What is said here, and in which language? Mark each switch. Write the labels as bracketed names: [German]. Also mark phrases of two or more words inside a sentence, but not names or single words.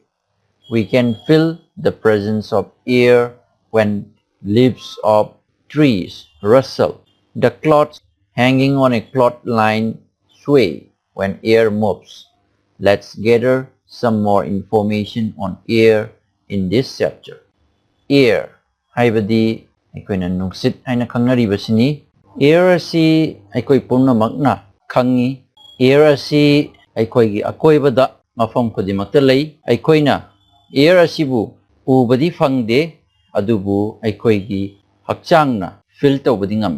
[English] We can feel the presence of air when leaves of trees rustle. The cloths hanging on a cloth line sway when air moves. Let's gather some more information on air in this chapter. [Manipuri] Air haibadi aikoina nungsit haina khangnaribasini. Air asi aikoi purnamakna khangi. Air asi aikoigi akoibada mafam khodimakta lei. Aikoina air asibu ubadi phangde adubu aikoigi hakchangna feel tawbadi ngami.